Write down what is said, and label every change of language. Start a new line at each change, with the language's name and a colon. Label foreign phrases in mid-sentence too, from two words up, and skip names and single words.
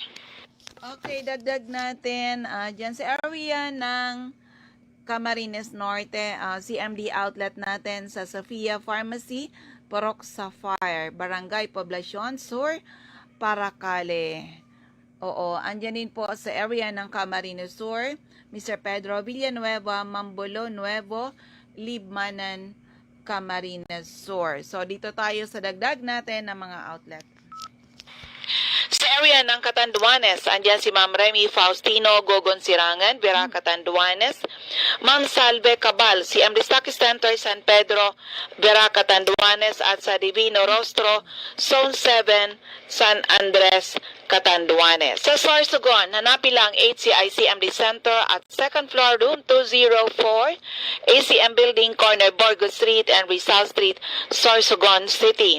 Filipino: Okay, dagdag natin dyan sa area ng Camarines Norte, CMD outlet natin sa Sofia Pharmacy, Purok Sapphire, Barangay Poblacion Sur, Paracale. Oo, andyan din po sa area ng Camarines Sur, Mr. Pedro Villanueva, Mambulo Nuevo, Libmanan, Camarines Sur. So, dito tayo sa dagdag natin ng mga outlet. Sa area ng Catanduanes, andyan si Ma'am Remy Faustino Gogon Sirangan, Vera Catanduanes. Ma'am Salve Cabal, si CMD Stockist Center, San Pedro, Vera Catanduanes, at sa Divino Rostro, Zone 7, San Andres, Catanduanes. Sa Sorsogon, hanapin lang HCI-CMD Center at
English: second floor,
Filipino: room 204, ACM Building, corner Borgo Street and Rizal Street, Sorsogon City.